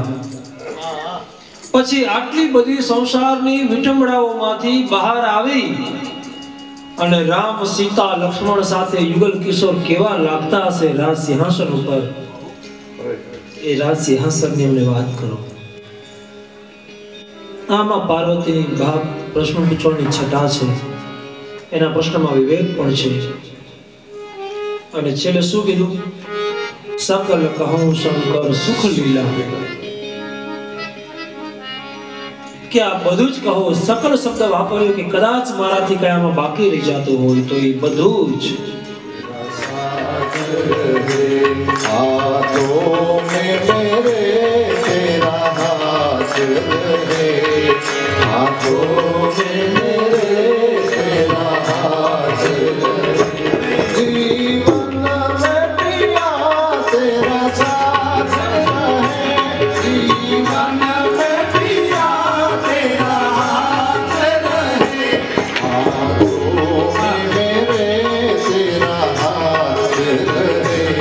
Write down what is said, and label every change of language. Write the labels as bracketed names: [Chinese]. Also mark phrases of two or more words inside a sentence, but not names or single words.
[Gujarati] પછી આટલી બધી સંસારની વિટંબડાઓમાંથી બહાર આવી અને રામ સીતા લક્ષ્મણ સાથે યુગલ કિશોર કેવા લાગતા હશે રાજ સિંહાસન ઉપર। એ રાજ સિંહાસનની અમને વાત કરો। આમાં પાર્વતીની બાપ પ્રશ્ન પૂછવાની છટા છે, એના પ્રશ્નમાં વિવેક પણ છે। અને છેલ્લે શું કીધું? [Hindi] सकल कहूं शंकर सुख लीला। [Gujarati] ક્યા બધુજ કહો સકલ શબ્દ વાપર્યો કિ કદાચ મારાથી કયામાં બાકી રહી જાતો હોય તો ઈ બધુજ [Hindi] हाथों में मेरे तेरा हाथ रहे, हाथों में मेरे तेरा हाथ रहे, जीवन में पिया तेरा साथ रहे, जीवन में पिया तेरा हाथ रहे, हाथों में मेरे तेरा हाथ रहे।